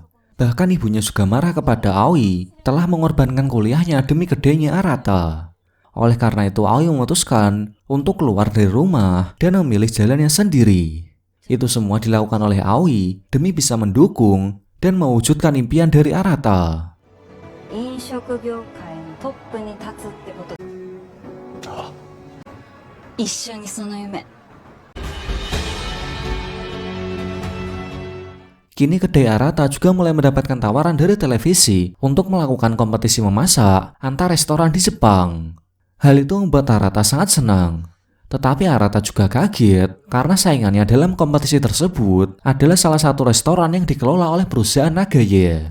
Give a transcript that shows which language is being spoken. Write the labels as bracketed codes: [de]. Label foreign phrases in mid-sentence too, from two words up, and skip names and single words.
[id] Bahkan ibunya juga marah kepada Aoi telah mengorbankan kuliahnya demi kedainya Arata. Oleh karena itu Aoi memutuskan untuk keluar dari rumah dan memilih jalannya sendiri. Itu semua dilakukan oleh Aoi demi bisa mendukung dan mewujudkan impian dari Arata. [ja] 飲食業界のトップに立つってこと。ああ、一緒にその夢。 [id] kini kedai Arata juga mulai mendapatkan tawaran dari televisi untuk melakukan kompetisi memasak antar restoran di Jepang. Hal itu membuat Arata sangat senang. Tetapi Arata juga kaget karena saingannya dalam kompetisi tersebut adalah salah satu restoran yang dikelola oleh perusahaan Nagaya.